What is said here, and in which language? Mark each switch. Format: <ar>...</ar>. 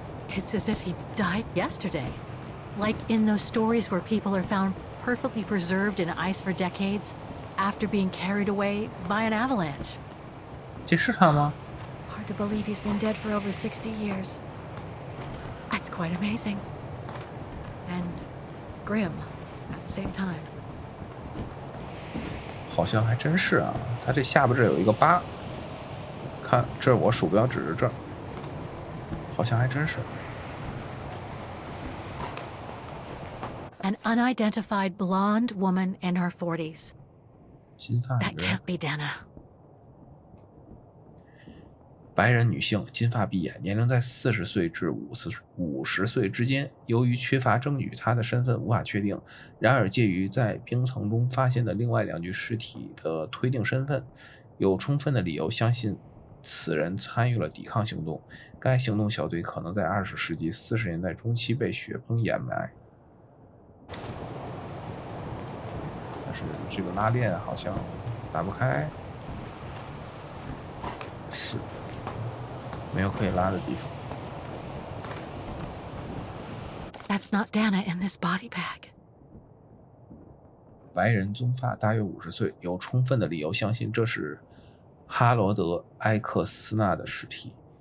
<en>It's as if he died yesterday. Like in those stories where people are found perfectly preserved in ice for decades after being carried away by an avalanche.</en> <zh>这是他吗？</zh> <en>Hard to believe he's been dead for over 60 years. That's quite amazing. And grim at the same time.</en> <zh>好像还真是啊，他这下巴这有一个疤，看这我鼠标指着这儿，好像还真是。</zh> <en>An unidentified blonde woman in her 40s.</en> <zh>金发</zh> <en>That</en> <zh>女人，</zh> <en>can't be Dana.</en> <zh>白人女性，金发碧眼，年龄在40岁至50岁之间。由于缺乏证据，她的身份无法确定。然而，介于在冰层中发现的另外2具尸体的推定身份，有充分的理由相信此人参与了抵抗行动。该行动小队可能在20世纪40年代中期被雪崩掩埋。但是这个拉链好像打不开，是没有可以拉的地方。</zh> <en>That's not Dana in this body bag.</en> <zh>白人棕发，大约50岁，有充分的理由相信这是哈罗德·埃克斯纳的尸体。</zh>